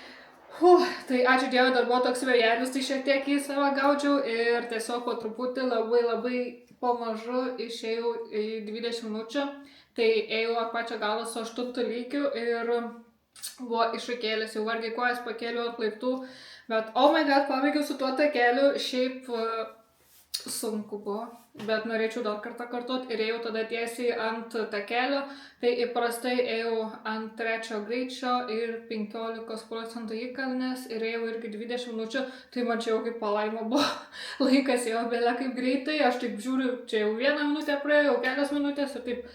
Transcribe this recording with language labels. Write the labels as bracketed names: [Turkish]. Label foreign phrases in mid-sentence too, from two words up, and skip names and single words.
[Lithuanian] Tai ačiū Dievui, dar buvo toks vėjelis, tai šiek tiek į save gaudžiau ir tiesiog po truputį labai pamažu išėjau į 20 minučių. Tai ėjau ant pačio galo su 8 lygiu ir buvo iššūkėlis, jau vargiai kojas pakėliau ant laiptų. Bet, [English] oh my god, [Lithuanian] pabaigiau su tuo takeliu, šiaip sunku buvo, bet norėčiau dar kartą kartuoti ir ėjau tada tiesiai ant takelio, tai įprastai ėjau ant 3 greičio ir 15% įkalnės ir ėjau irgi 20 minučių, tai man čia jau kaip palaima buvo, laikas jau belia kaip greitai, aš taip žiūriu, čia jau 1 minutė praėjo, jau kelias minutės ir taip.